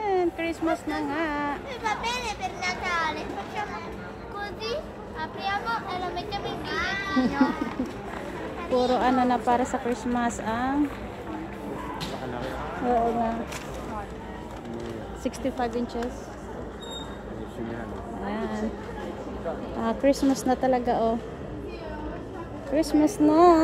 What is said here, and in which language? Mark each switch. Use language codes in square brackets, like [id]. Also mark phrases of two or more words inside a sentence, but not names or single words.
[tl] Christmas na nga. [it] Va bene per Natale, facciamo così, apriamo e lo mettiamo in bigliettino. [tl] Puro ano na para sa Christmas ang... Oo nga. 65 inches. Ayan. Christmas na talaga, oh. Christmas na.